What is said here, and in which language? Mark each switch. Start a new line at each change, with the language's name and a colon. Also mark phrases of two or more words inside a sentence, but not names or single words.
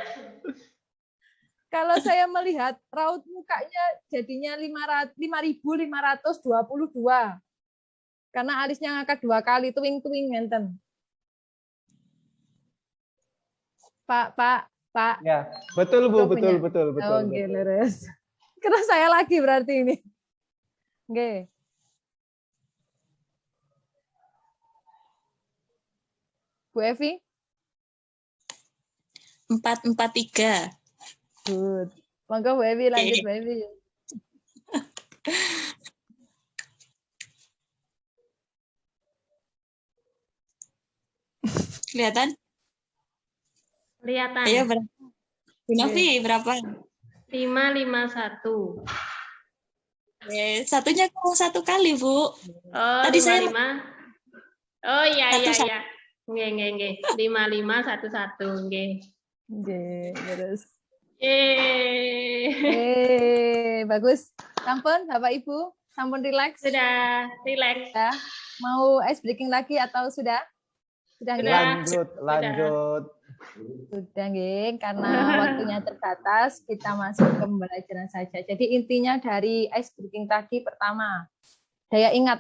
Indonesian: Kalau saya melihat raut mukanya jadinya 5.522. Karena alisnya ngangkat 2 kali, tuing-tuing ngenten. Pak. Ya, betul, Bu, betul.
Javanese: Oh, nggih, leres.
Indonesian: Kira saya lagi berarti ini. Nggih. Bu Evi? 443. Good. Monggo Bu Evi, lanjut Bu Evi. Kelihatan? Kelihatan. Ayo berapa? Bu Novi berapa? 551. Satunya kurang 1 kali, Bu. Oh, Tadi 55. saya Oh iya. Satu.
Javanese: Nggih. 5511 nggih.
Indonesian: Nggih, terus. Bagus.
Javanese: Sampun Bapak Ibu, sampun rileks.
Indonesian: Sudah, rileks. Ya. Mau
English: ice breaking
Indonesian: lagi atau sudah? Sudah nggih? Lanjut. Sudah nggih, karena waktunya terbatas, kita masuk ke pembelajaran saja. Jadi intinya dari
English: ice breaking
Indonesian: tadi pertama, daya ingat.